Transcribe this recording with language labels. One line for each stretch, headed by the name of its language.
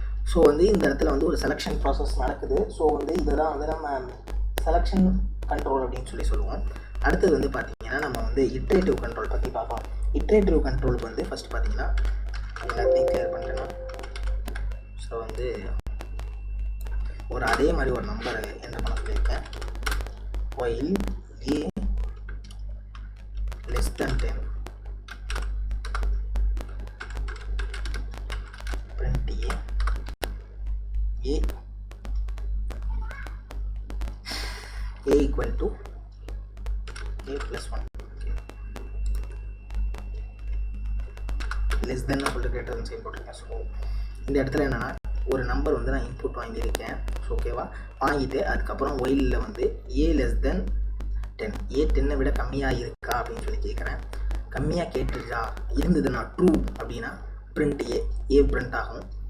Tamil: So வந்து இந்த இடத்துல வந்து ஒரு செலெக்ஷன் ப்ராசஸ் நடக்குது. ஸோ வந்து இதுதான் வந்து நம்ம செலெக்ஷன் கண்ட்ரோல் அப்படின்னு சொல்லி சொல்லுவோம். அடுத்தது வந்து பார்த்தீங்கன்னா நம்ம வந்து இட்ரேட்டிவ் கண்ட்ரோல் பற்றி பார்ப்போம். இட்ரேட்டிவ் கண்ட்ரோலுக்கு வந்து ஃபஸ்ட் பார்த்தீங்கன்னா எல்லாத்தையும் கிளியர் பண்ணிட்டேன்னா, ஸோ வந்து ஒரு அதே மாதிரி ஒரு நம்பரை என்டர் பண்ண சொல்லியிருக்கேன்.
English: while a less than 10 print a equal to a plus 1. Okay.
Tamil: less than சொல்லிட்டு greater than sign போட்டிருக்கேன். ஸோ இந்த இடத்துல என்னன்னா ஒரு நம்பர் வந்து நான் இன்புட் வாங்கியிருக்கேன். ஸோ ஓகேவா, வாங்கிட்டு அதுக்கப்புறம் ஒயிலில் வந்து ஏ லெஸ் தென் 10, ஏ 10 விட கம்மியாக இருக்கா அப்படின்னு சொல்லி கேட்குறேன். கம்மியாக கேட்டுருச்சா இருந்ததுன்னா ட்ரூ அப்படின்னா பிரிண்ட் ஏ பிரிண்ட் ஆகும்.